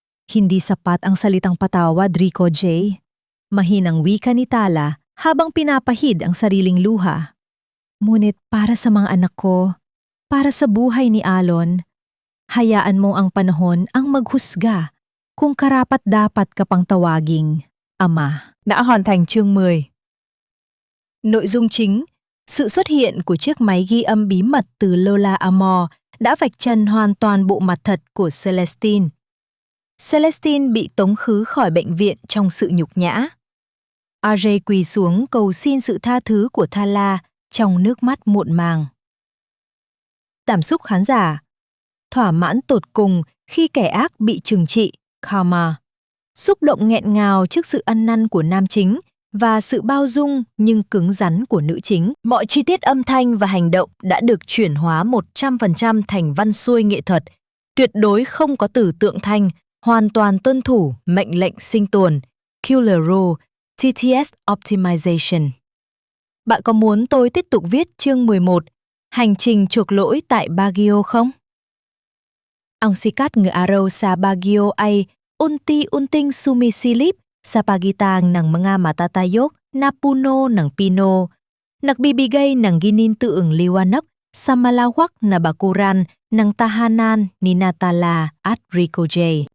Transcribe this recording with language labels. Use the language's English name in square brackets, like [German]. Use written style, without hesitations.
[Filipino] Hindi sapat ang salitang patawad, Rico J. Mahinang wika ni Tala habang pinapahid ang sariling luha. Ngunit para sa mga anak ko, para sa buhay ni Alon, hayaan mo ang panahon ang maghusga kung karapat-dapat ka pang tawaging Ama. [Vietnamese] Đã hoàn thành chương 10. Nội dung chính: sự xuất hiện của chiếc máy ghi âm bí mật từ Lola Amor đã vạch trần hoàn toàn bộ mặt thật của Celestine. Celestine bị tống khứ khỏi bệnh viện trong sự nhục nhã. RJ quỳ xuống cầu xin sự tha thứ của Tala trong nước mắt muộn màng. Cảm xúc khán giả: thỏa mãn tột cùng khi kẻ ác bị trừng trị, karma. Xúc động nghẹn ngào trước sự ăn năn của nam chính và sự bao dung nhưng cứng rắn của nữ chính. Mọi chi tiết âm thanh và hành động đã được chuyển hóa 100% thành văn xuôi nghệ thuật, tuyệt đối không có từ tượng thanh, hoàn toàn tuân thủ mệnh lệnh sinh tồn, Killer Rule, TTS Optimization. Bạn có muốn tôi tiếp tục viết chương 11, Hành trình chuộc lỗi tại Baguio không? [Filipino] Ang sikat ng araw sa Baguio ay unti-unting sumisilip sa pagitan ng mga matatayog na puno ng pino, nagbibigay ng ginintuang liwanag sa malawak na bakuran ng tahanan ni Tala at Rico J.